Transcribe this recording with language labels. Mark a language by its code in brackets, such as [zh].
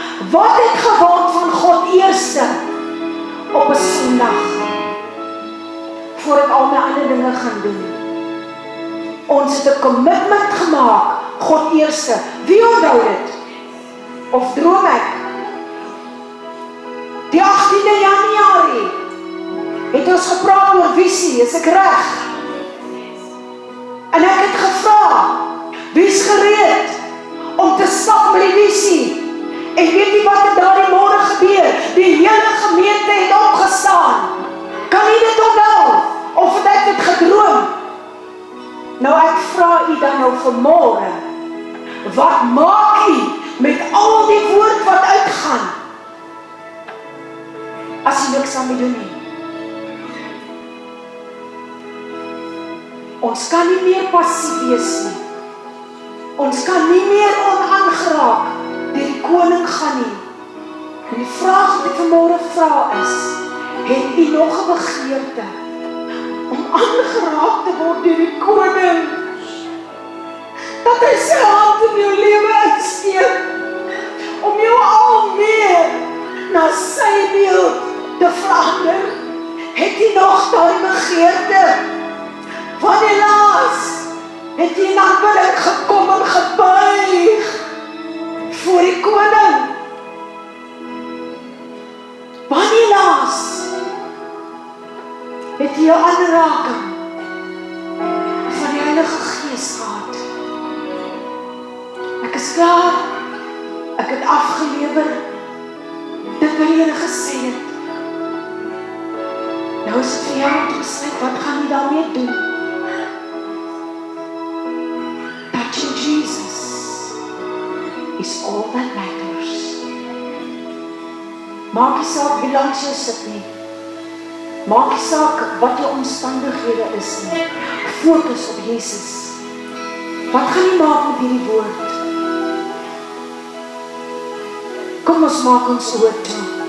[af] Wat het geword van God eerste op 'n Sondag, voor ek al my ander dinge gaan doen? Ons het 'n commitment gemaak, God eerste. Wie onthou dit? Of droom ek? Die 18de Januarie het ons gepraat oor visie, is ek reg? En ek het gevra, wie is gereed om te stap met die visie? En weet jy wat er daardie môre gebeur? Die hele gemeente het opgestaan. Kan jy dit onthou? Of het ek dit gedroom? Nou ek vra u dan nou vanmôre, wat maak u met al die woord wat uitgaan? As jy niks aan my doen nie. Ons kan nie meer passief wees nie. Ons kan nie meer onaangeraak deur die koning gaan nie. En die vraag wat ek vanmôre vra is, het u nog 'n begeerte om aangeraak te word deur die koning? Dat hy sy hand in jou lewe uitsteek, om jou al meer na sy beeld te verander. Het u nog daardie begeerte? Wanneer laas het jy in aanbidding gekom en gebuig voor die koning? Wanneer laas het jy 'n aanraking van die Heilige Gees gehad? Ek is klaar, ek het afgelewer dit wat die Here gesê het. Nou is dit vir jou om te besluit, wat gaan jy daarmee doen? [en] Touching Jesus is all that matters. [af] Maak nie saak wie langs jou sit nie. Maak nie saak wat jou omstandighede is nie. Fokus op Jesus. Wat gaan jy maak met hierdie woord? Kom ons maak ons oor toe.